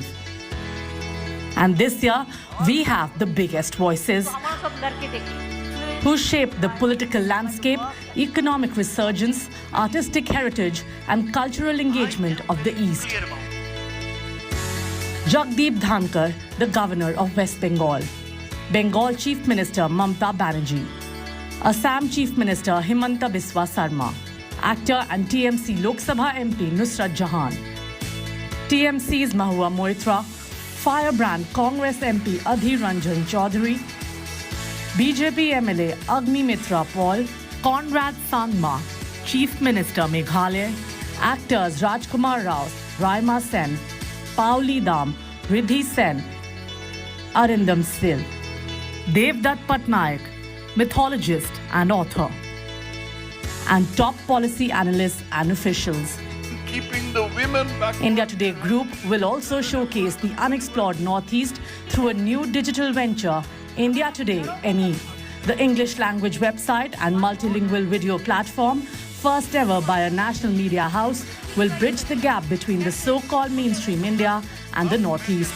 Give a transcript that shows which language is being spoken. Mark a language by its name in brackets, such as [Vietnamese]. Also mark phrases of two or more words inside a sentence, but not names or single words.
[English] And this year, we have the biggest voices who shaped the political landscape, economic resurgence, artistic heritage and cultural engagement of the East. Jagdeep Dhankar, the Governor of West Bengal. Bengal Chief Minister Mamta Banerjee. Assam Chief Minister Himanta Biswa Sarma. Actor and TMC Lok Sabha MP Nusrat Jahan. TMC's Mahua Moitra. Firebrand Congress MP Adhir Ranjan Chaudhary. BJP MLA Agni Mitra Paul. Conrad Sangma, Chief Minister Meghalaya. Actors Rajkumar Rao, Raima Sen, Pauli Dam, Riddhi Sen, Arindam Sil. Devdutt Patnaik, mythologist and author. And top policy analysts and officials. Keeping the women back. India Today Group will also showcase the unexplored Northeast through a new digital venture, India Today NE, the English language website and multilingual video platform, first ever by a national media house, will bridge the gap between the so-called mainstream India and the Northeast.